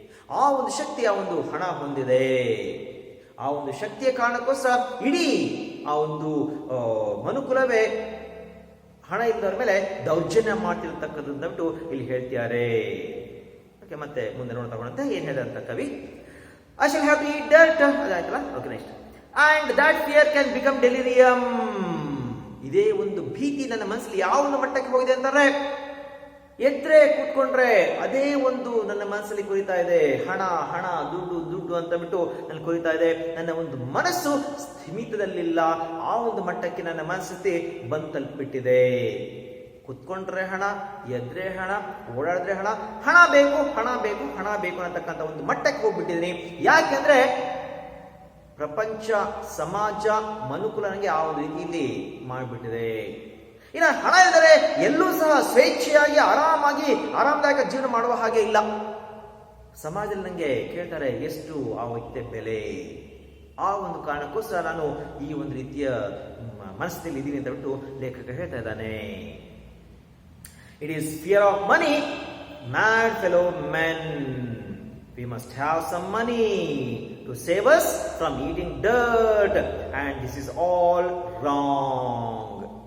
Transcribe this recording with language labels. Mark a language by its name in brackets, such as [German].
[Kannada] ಆ ಒಂದು ಶಕ್ತಿ ಆ ಒಂದು ಹಣ ಹೊಂದಿದೆ. ಆ ಒಂದು ಶಕ್ತಿಯ ಕಾರಣಕ್ಕೋಸ್ಕರ ಇಡೀ ಆ ಒಂದು ಮನುಕುಲವೇ ಹಣ ಇದ್ದವ್ರ ಮೇಲೆ ದೌರ್ಜನ್ಯ ಮಾಡ್ತಿರ್ತಕ್ಕಂಥದ್ದು ಇಲ್ಲಿ ಹೇಳ್ತಿದ್ದಾರೆ. ಓಕೆ, ಮತ್ತೆ ಮುಂದೆ ನೋಡ್ತಾ ಹೋದಂತೆ ಏನ್ ಹೇಳಿದಂತ ಕವಿ, [English] I shall have to eat dirt. [Kannada] ಅದಾಯ್ತಲ್ಲ. Okay, next. [English] And that fear can become delirium. [Kannada] ಇದೇ ಒಂದು ಭೀತಿ ನನ್ನ ಮನಸ್ಸಲ್ಲಿ ಯಾವ ಒಂದು ಮಟ್ಟಕ್ಕೆ ಹೋಗಿದೆ ಅಂತಾರೆ, ಎದ್ರೆ ಕೂತ್ಕೊಂಡ್ರೆ ಅದೇ ಒಂದು ನನ್ನ ಮನಸ್ಸಲ್ಲಿ ಕುರಿತಾ ಇದೆ. ಹಣ ಹಣ ದುಡ್ಡು ದುಡ್ಡು ಅಂತ ಬಿಟ್ಟು ನನ್ನ ಕುರಿತಾ ಇದೆ. ನನ್ನ ಒಂದು ಮನಸ್ಸು ಸ್ಥಿಮಿತದಲ್ಲಿಲ್ಲ. ಆ ಒಂದು ಮಟ್ಟಕ್ಕೆ ನನ್ನ ಮನಸ್ಥಿತಿ ಬಂದು ತಲುಪಿಬಿಟ್ಟಿದೆ. ಕುತ್ಕೊಂಡ್ರೆ ಹಣ, ಎದ್ರೆ ಹಣ, ಓಡಾಡಿದ್ರೆ ಹಣ, ಹಣ ಬೇಕು ಹಣ ಬೇಕು ಹಣ ಬೇಕು ಅನ್ನತಕ್ಕಂಥ ಒಂದು ಮಟ್ಟಕ್ಕೆ ಹೋಗ್ಬಿಟ್ಟಿದ್ದೀನಿ. ಯಾಕೆಂದ್ರೆ ಪ್ರಪಂಚ, ಸಮಾಜ, ಮನುಕುಲ ನನಗೆ ಆ ಒಂದು ರೀತಿಯಲ್ಲಿ ಮಾಡಿಬಿಟ್ಟಿದೆ. ಇನ್ನು ಹಣ ಇದ್ದರೆ ಎಲ್ಲೂ ಸಹ ಸ್ವೇಚ್ಛೆಯಾಗಿ ಆರಾಮದಾಯಕ ಜೀವನ ಮಾಡುವ ಹಾಗೆ ಇಲ್ಲ. ಸಮಾಜದಲ್ಲಿ ನನಗೆ ಕೇಳ್ತಾರೆ ಎಷ್ಟು ಆ ವ್ಯಕ್ತಿಯ ಬೆಲೆ. ಆ ಒಂದು ಕಾರಣಕ್ಕೋಸ್ಕರ ನಾನು ಈ ಒಂದು ರೀತಿಯ ಮನಸ್ಥಿತಿಯಲ್ಲಿ ಇದ್ದೀನಿ ಅಂತ ಬಿಟ್ಟು ಲೇಖಕ ಹೇಳ್ತಾ ಇದ್ದಾನೆ. [English] It is fear of money, mad fellow men. We must have some money to save us from eating dirt, and this is all wrong.